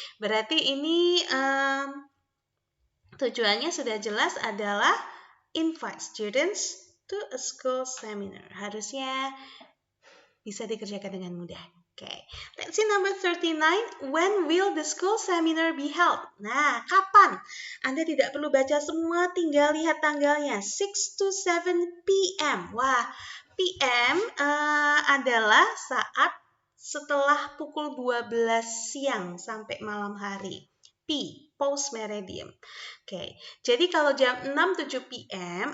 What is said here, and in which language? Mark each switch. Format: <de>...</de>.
<id>Berarti ini tujuannya sudah jelas adalah</id> <en>invite students to a school seminar.</en> <id>Harusnya bisa dikerjakan dengan mudah.</id> <en>Okay. Let's see number 39. When will the school seminar be held?</en> <id>Nah, kapan? Anda tidak perlu baca semua, tinggal lihat tanggalnya. 6 to 7 p.m. Wah, p.m. Adalah saat setelah pukul 12 siang sampai malam hari. P, post meridian. Oke, jadi kalau jam 6-7 p.m.</id>